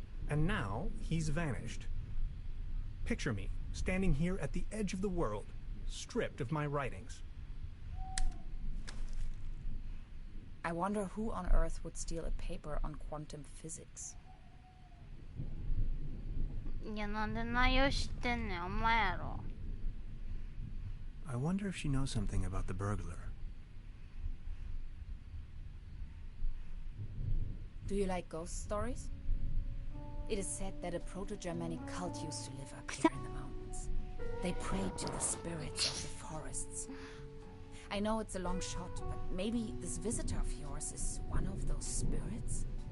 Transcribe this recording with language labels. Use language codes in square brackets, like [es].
[en] And now he's vanished. Picture me standing here at the edge of the world, stripped of my writings. I wonder who on earth would steal a paper on quantum physics. [ja] いや、なんで内容知ってんねん、お前やろ。 [en] I wonder if she knows something about the burglar. Do you like ghost stories? It is said that a proto-Germanic cult used to live up here in the mountains. They prayed to the spirits of the forests. I know it's a long shot, but maybe this visitor of yours is one of those spirits?